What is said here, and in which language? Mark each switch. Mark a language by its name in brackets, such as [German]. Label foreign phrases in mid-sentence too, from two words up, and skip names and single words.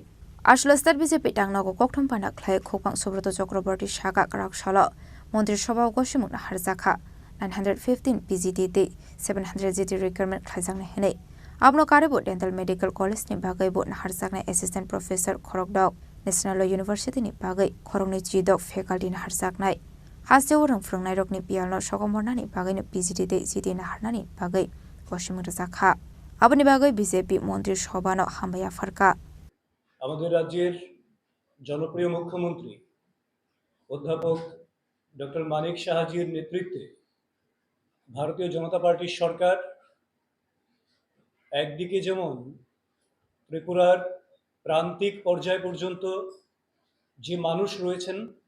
[Kok Borok] Ashla State BJP tangna ko kokthum panda khlai khopang Subroto Chakraborty saka karakshalo Mantri Sabha Goshimun harjakha 915 PGT te 700 GT requirement khlaijang hene abno karebo [English] dental medical college [Kok Borok] ni bagai bo harjakna [English] assistant professor [Kok Borok] Khorokdok National University ni bagai khorongni chidok faculty na harjaknai haste orang phrangnai rokni pialno sogomorna ni bagai no PGT te GT na harnani bagai Goshimun rakha aboni bagai BJP [Bangla] মন্ত্রী সভা [Kok Borok] no hambaya farka [Bangla] আমাদের রাজ্যের জনপ্রিয় মুখ্যমন্ত্রী অধ্যাপক ডক্টর মানিক সাহাজির নেতৃত্বে ভারতীয় জনতা পার্টির সরকার একদিকে যেমন ত্রিপুরার প্রান্তিক পর্যায় পর্যন্ত যে মানুষ রয়েছেন